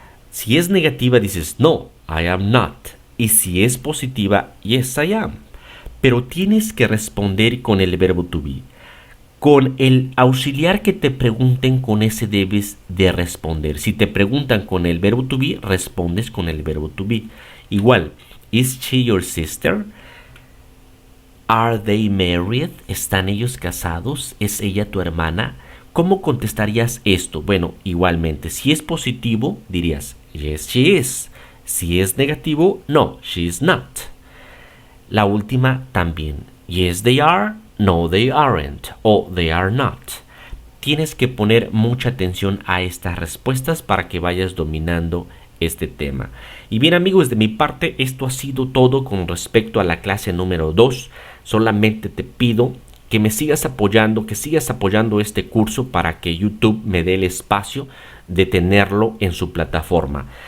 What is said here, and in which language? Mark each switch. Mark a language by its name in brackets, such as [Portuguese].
[Spanish] Si es negativa, dices, no, [English] I am not. [Spanish] Y si es positiva, [English] yes, I am. [Spanish] Pero tienes que responder con el verbo to be. Con el auxiliar que te pregunten, con ese debes de responder. Si te preguntan con el verbo to be, respondes con el verbo to be. Igual, [English] is she your sister? Are they married? [Spanish] ¿Están ellos casados? ¿Es ella tu hermana? ¿Cómo contestarías esto? Bueno, igualmente, si es positivo, dirías, [English] yes, she is. [Spanish] Si es negativo, [English] no, she is not. [Spanish] La última también, [English] yes, they are. No, they aren't, [Spanish] o [English] they are not. [Spanish] Tienes que poner mucha atención a estas respuestas para que vayas dominando este tema. Y bien amigos, de mi parte esto ha sido todo con respecto a la clase número 2. Solamente te pido que me sigas apoyando, que sigas apoyando este curso para que YouTube me dé el espacio de tenerlo en su plataforma.